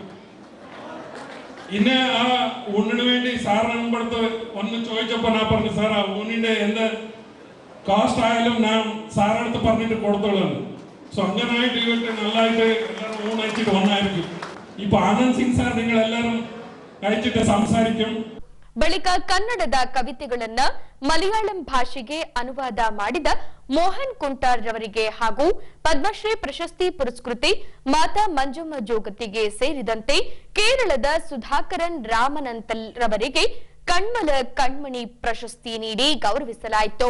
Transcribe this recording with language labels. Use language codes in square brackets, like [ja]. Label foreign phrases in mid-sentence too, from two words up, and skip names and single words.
[ml] ഇന്നെ ആ ഊണിന് വേണ്ടി സാറിന് മുമ്പടുത്ത് ഒന്ന് ചോദിച്ചപ്പോൾ ഞാൻ പറഞ്ഞു, സാർ ആ ഊണിന്റെ എന്ത് കാസ്റ്റ് ആയാലും ഞാൻ സാറടുത്ത് പറഞ്ഞിട്ട് കൊടുത്തോളാം. സോ അങ്ങനായിട്ട് ഇവർക്ക് നല്ലതായിട്ട് എല്ലാവരും ഊണ് അയച്ചിട്ട് വന്നായിരിക്കും. ഇപ്പൊ ആനന്ദ് സിംഗ് സാർ നിങ്ങൾ എല്ലാവരും അയച്ചിട്ട് സംസാരിക്കും. [kn] ಬಳಿಕ ಕನ್ನಡದ ಕವಿತೆಗಳನ್ನ ಮಲಯಾಳಂ ಭಾಷೆಗೆ ಅನುವಾದ ಮಾಡಿದ ಮೋಹನ್ ಕುಂಟಾರ್ ರವರಿಗೆ ಹಾಗೂ ಪದ್ಮಶ್ರೀ ಪ್ರಶಸ್ತಿ ಪುರಸ್ಕೃತೆ ಮಾತಾ ಮಂಜಮ್ಮ ಜೋಗತಿಗೆ ಸೇರಿದಂತೆ ಕೇರಳದ ಸುಧಾಕರನ್ ರಾಮನಂತಲ್ ರವರಿಗೆ ಕಣ್ಮಲ ಕಣ್ಮಣಿ ಪ್ರಶಸ್ತಿ ನೀಡಿ ಗೌರವಿಸಲಾಯಿತು.